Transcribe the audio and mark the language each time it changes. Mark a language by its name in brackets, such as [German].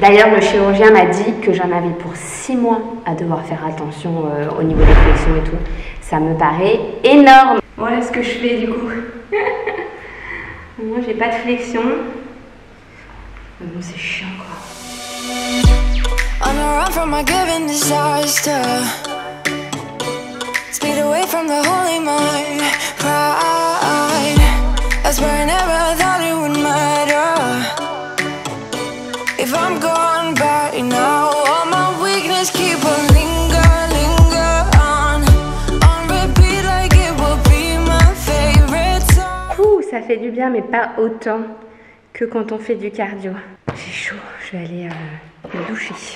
[French] D'ailleurs le chirurgien m'a dit que j'en avais pour 6 mois à devoir faire attention au niveau des flexions et tout. Ça me paraît énorme. Voilà ce que je fais du coup. Moi j'ai pas de flexion. Mais bon c'est chiant quoi. [English] On the run from my given disaster. Speed away from the holy mind. Pride. That's where I never thought it would matter. If I'm gone by now, all my weakness keep on linger on repeat like it will be my favorite song. [French] Ouh, ça fait du bien mais pas autant que quand on fait du cardio. J'ai chaud, je vais aller me doucher.